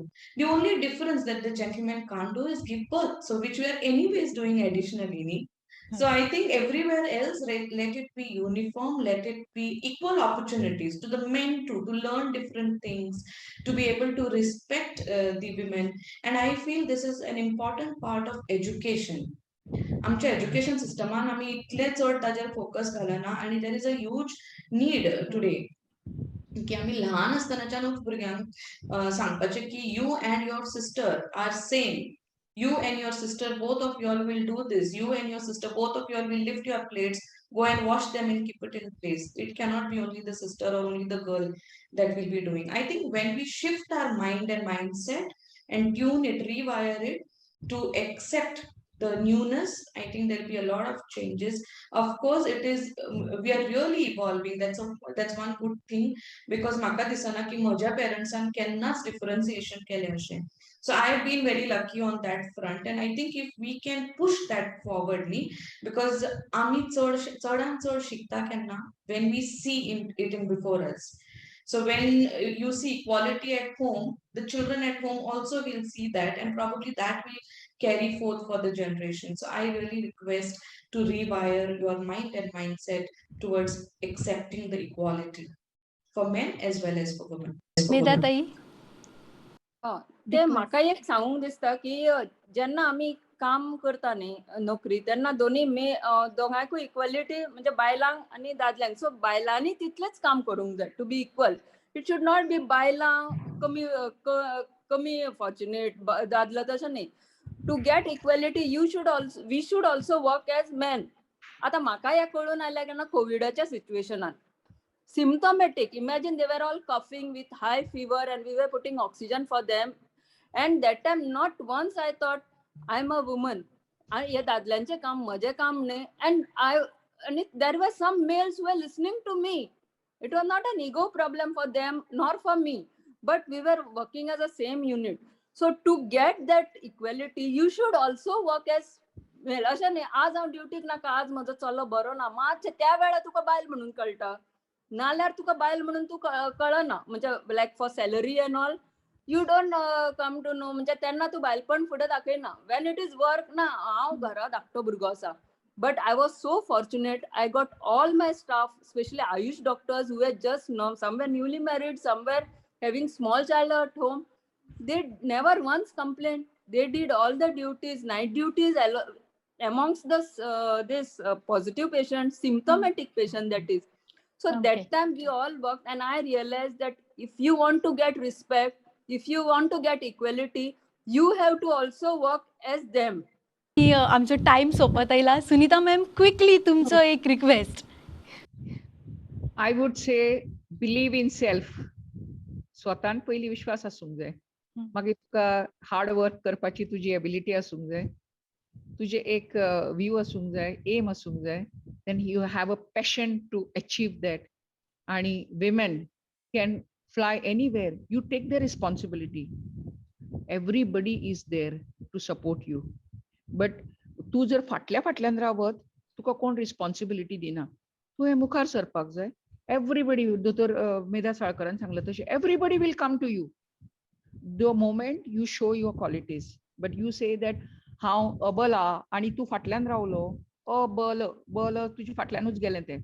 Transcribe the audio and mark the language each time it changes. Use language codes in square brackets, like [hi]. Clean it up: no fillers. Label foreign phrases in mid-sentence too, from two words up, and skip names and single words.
[en] The only difference that the gentleman can't do is give birth, so which we are anyways doing additionally. Nee? So I think everywhere else, let it be uniform, let it be equal opportunities to the men too, to learn different things, to be able to respect the women. And I feel this is an important part of education. [kok] आमच्या [en] education system [kok] आमी इतले चड ताजेर फोकस घालना, आनी [en] there is a huge need today [kok] की आमी ल्हान आसतनाच्यानूच भुरग्यांक सांगपाचें की [en] you and your sister are same. You and your sister, both of you all will do this. You and your sister, both of you all will lift your plates, go and wash them and keep it in place. It cannot be only the sister or only the girl that will be doing. I think when we shift our mind and mindset and tune it, rewire it to accept the newness, I think there'll be a lot of changes. Of course, it is we are really evolving. That's one good thing, because [kok] म्हाका दिसना की म्हज्या पेरेंट्सान केन्नाच डिफरन्सिएशन केलें अशें. [en] So I have been very lucky on that front, and I think if we can push that forwardly, because [kok] आमी चडान चड शिकता केन्ना [en] when we see it in before us. So when you see equality at home, the children at home also will see that, and probably that will carry forth for the generation. So I really request to rewire your mind and mindset towards accepting the equality for men as well as for women. [kok] मेधा ताई. ते म्हाका एक सांगूंक दिसता की जेन्ना आमी काम करता न्ही नोकरी, तेन्ना दोगांयकूय इक्वलिटी म्हणजे बायलांक आनी दादल्यांक. सो बायलांनी तितलेंच काम करूंक जाय [en] to be equal. it should not be [kok] बायलां कमी फॉर्च्युनेट, दादलो तशें न्ही. [en] To get equality we should also work as men. [kok] आतां म्हाका हें कळून आयलें केन्ना कोविडाच्या सिच्युएशनान. [en] Symptomatic. Imagine they were all coughing with high fever and we were putting oxygen for them. And that time, not once I thought, I'm a woman. [kok] हे दादल्यांचे काम म्हजें काम न्ही. [en] And there were some males who were listening to me. It was not an ego problem for them nor for me, but we were working as a same unit. So to get that equality, you should also work as male. [kok] अशें न्ही आज हांव ड्युटीक नाका, आज म्हजो चलो बरो ना, मातशें त्या वेळार तुका बायल म्हणून कळटा. नाल्यार तुका बायल म्हणून तू कळना. [en] म्हणजे like for salary and all you don't come to know. [kok] म्हणजे तेन्ना तूं बायलपण फुडें दाखयना. [en] when it is work [kok] ना, हांव घरा धाकटो भुरगो आसा. [en] But I was so fortunate. I got all my staff, especially AYUSH doctors who are just somewhere newly married, somewhere having small child at home. They never once complained. They did all the duties, night duties, amongst this positive patient, symptomatic patient, that is. So Okay. that time we all worked, and I realized that if you want to get respect, if you want to get equality, you have to also work as them. [kok] आमचो टाइम सोंपत आयला. सुनीता मॅम, क्विकली तुमचो एक रिक्वेस्ट. [en] I would say believe in self. [kok] स्वतान पयली विश्वास आसूंक जाय, मागीर तुका [en] hard work [kok] करपाची तुजी एबिलिटी आसूंक जाय, तुजे एक व्यू आसूंक जाय, एम आसूंक जाय, [en] Then you have a passion to achieve that. आणि women can fly anywhere. You take the responsibility. Everybody is there to support you. [kok] बट तू जर फाटल्यान रावत, तुका कोण रिस्पॉन्सिबिलिटी दिना. तू हे मुखार सरपाक जाय. [en] एव्हरीबडी, [kok] दोतोर मेधा साळकरान सांगलें तशें, [en] everybody will come to you the moment you show your qualities. [kok] बट [en] you say that [kok] हांव अबल आहा आनी तूं फाटल्यान रावलो, बल तुज्या फाटल्यानूच गेलें तें.